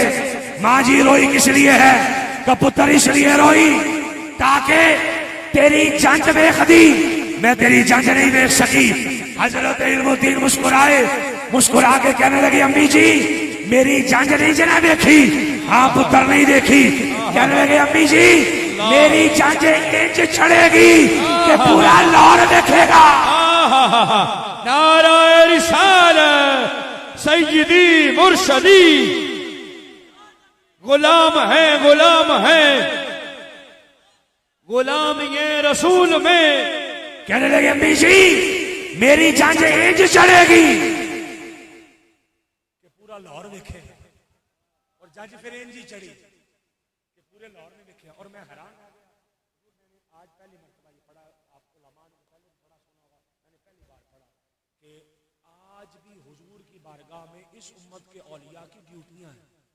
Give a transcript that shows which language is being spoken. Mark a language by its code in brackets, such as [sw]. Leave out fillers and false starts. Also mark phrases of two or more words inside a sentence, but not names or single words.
[ur] ماں جی روئی کس لیے ہے کہ پتر اس لیے روئی تاکہ تیری جنج دیکھ دی، میں تیری جنج نہیں دیکھ سکی۔ حضرت علم الدین مسکرائے، مسکرا کے کہنے لگی امی جی میری جنج نہیں جنہیں دیکھی، ہاں پتر نہیں دیکھی، کہنے لگے امی جی میری جنج انج چھڑے گی کہ پورا لاہور دیکھے گا۔ نعرہ رسالت سیدی مرشدی، غلام ہیں غلام ہیں غلام یہ رسول میں۔ کہنے لگے امی جی میری جنج انج چڑھے گی کہ پورا لاہور دیکھے، اور جنج پھر انج ہی چڑھی کہ پورے لاہور نے دیکھے۔ اور میں حیران ہو گیا، میں نے آج پہلی مرتبہ یہ پڑھا، آپ علماء نے پہلے بڑا سنا ہوگا، میں نے پہلی بار پڑھا کہ آج بھی حضور کی بارگاہ میں اس امت کے اولیاء کی ڈیوٹیاں ہیں۔